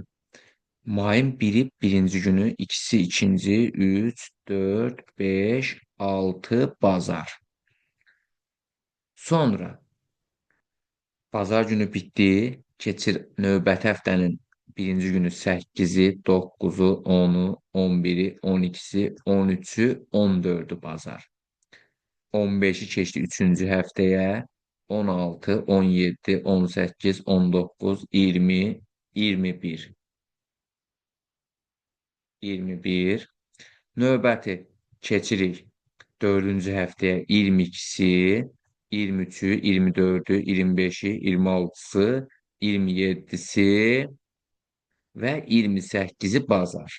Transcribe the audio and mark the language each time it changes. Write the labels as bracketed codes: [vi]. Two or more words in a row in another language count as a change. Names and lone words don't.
[az] Mayın biri birinci günü, ikisi ikinci, üç, dörd, beş, altı bazar. Sonra bazar günü bitdi. Keçir növbəti həftənin birinci günü 8-i, 9-u, 10-u, 11-i, 12-si, 13-ü, 14-ü bazar. 15-i keçdi üçüncü həftəyə. 16, 17, 18, 19, 20, 21. 21. Növbəti keçirik dördüncü həftəyə 22-si, 23-ü, 24-ü, 25-i, 26-sı, 27-si və 28-i bazar.